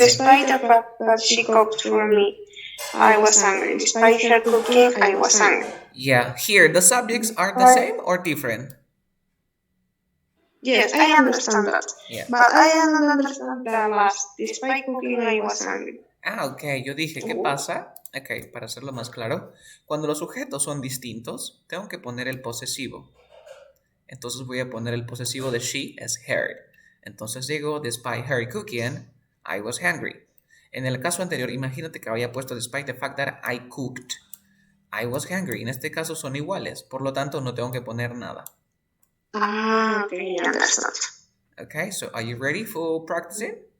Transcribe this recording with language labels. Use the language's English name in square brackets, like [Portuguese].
[English] Despite the fact that she cooked for me, I was angry. Despite her cooking, I was angry. Yeah, here the subjects are the same or different? Yes, I understand that. Yeah. But I don't understand the last. Despite cooking, I was angry. [Spanish] Ah, ok, yo dije, ¿qué pasa? Ok, para hacerlo más claro, cuando los sujetos son distintos, tengo que poner el posesivo. Entonces voy a poner el posesivo de she as her. Entonces digo, [English] despite her cooking, I was hungry. [Spanish] En el caso anterior, imagínate que había puesto [English] despite the fact that I cooked, I was hungry. [Spanish] En este caso son iguales, por lo tanto no tengo que poner nada. [English] Ah, okay, understood. Okay, so are you ready for practicing?